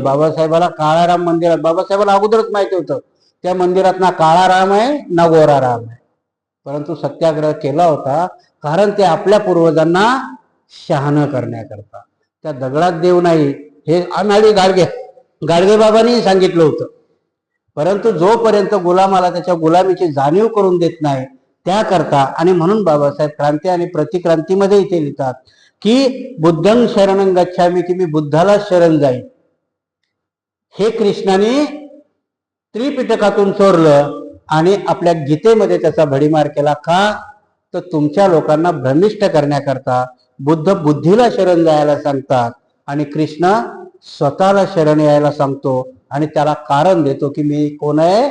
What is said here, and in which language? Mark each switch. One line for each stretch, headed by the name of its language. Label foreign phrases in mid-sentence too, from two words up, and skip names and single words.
Marathi: बाबासाहेबाला काळाराम मंदिरात, बाबासाहेबाला अगोदरच माहिती होतं त्या मंदिरात ना काळा राम आहे ना गोरा राम आहे, परंतु सत्याग्रह केला होता कारण ते आपल्या पूर्वजांना शहाणं करण्याकरता. त्या दगडात देव नाही हे अनाडी गाडगे बाबांनी सांगितलं होतं. परंतु जोपर्यंत गुलामाला त्याच्या गुलामीची जाणीव करून देत नाही त्याकरता, आणि म्हणून बाबासाहेब क्रांती आणि प्रतिक्रांतीमध्ये इथे लिहितात की
Pali: बुद्धं शरणं गच्छामी,
Marathi: की मी बुद्धाला शरण जाईन. हे कृष्णाने त्रिपिटकातून चोरलं आणि आपल्या गीतेमध्ये त्याचा भडीमार केला. का? तर तुमच्या लोकांना भ्रमिष्ट करण्याकरता. बुद्ध बुद्धीला शरण जायला सांगतात आणि कृष्ण स्वतःला शरण यायला सांगतो आणि त्याला कारण देतो की मी कोण आहे?